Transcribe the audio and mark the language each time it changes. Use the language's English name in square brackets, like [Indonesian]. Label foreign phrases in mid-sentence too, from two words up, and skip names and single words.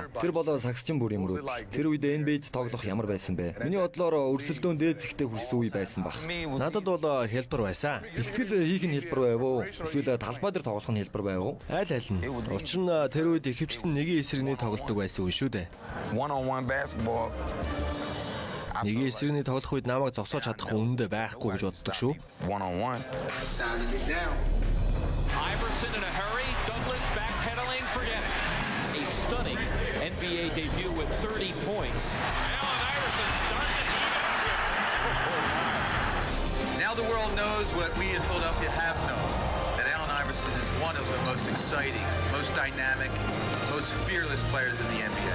[Mongolian] Тэр болоо сагсчин бүрийн мөрөөдөл. Тэр үед NBA-д тоглох ямар байсан бэ? Миний бодлоор өрсөлдөөн дээд зэгтээ хүрсэн үе байсан баг. Надад бол хэлбэр байсан. Бэлтгэл хийх нь хэлбэр байв уу? Эсвэл талбай дээр тоглох нь хэлбэр байв уу? Аль нь. Учир нь тэр үед ихэвчлэн нэгэн эсрэгний тоглолтог байсан үе шүү дээ. [English] One-on-one basketball. [Mongolian] Нэгэн эсрэгний тоглох үед намайг зогсоож чадах үнэндээ байхгүй гэж боддог шүү. [English] One-on-one. Iverson in a hurry. Douglas backpedaling. Forget it. A stunning NBA debut with 30 points. Allen Iverson starting to heat up. Now the world knows what we in Philadelphia have known, that Allen Iverson is one of the most exciting, most dynamic, most fearless players in the NBA.